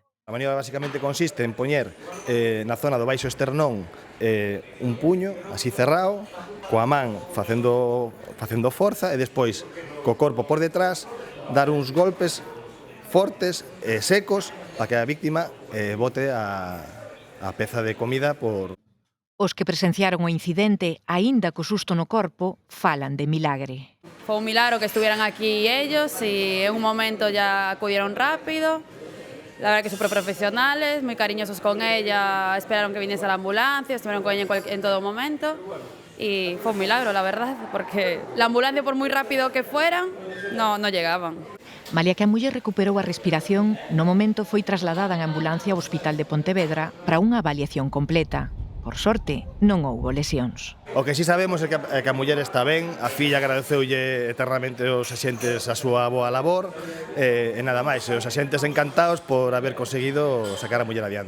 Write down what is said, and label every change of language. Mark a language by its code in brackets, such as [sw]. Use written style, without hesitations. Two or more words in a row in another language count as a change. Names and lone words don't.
[gl] A maniobra basicamente consiste en poñer na zona do baixo esternón un puño así cerrado, coa man facendo forza e despois co corpo por detrás dar uns golpes fortes e secos para que a víctima bote a peza de comida por... Os que presenciaron o incidente, aínda co susto no corpo, falan de milagre. [es] Foi un milagro que estuvieran aquí ellos y en un momento ya acudieron rápido. La verdad que súper profesionales, muy cariñosos con ella, esperaron que viniese la ambulancia, estuvieron con ella en todo momento y fue un milagro, la verdad, porque la ambulancia, por muy rápido que fueran, no llegaban. [gl] Malia que a muller recuperou a respiración, no momento foi trasladada en ambulancia ao Hospital de Pontevedra para unha avaliación completa. Por sorte, non houbo lesións. O que si sabemos é que a muller está ben, a filla agradeceulle eternamente aos axentes a súa boa labor e nada máis, os axentes encantados por haber conseguido sacar a muller adiante.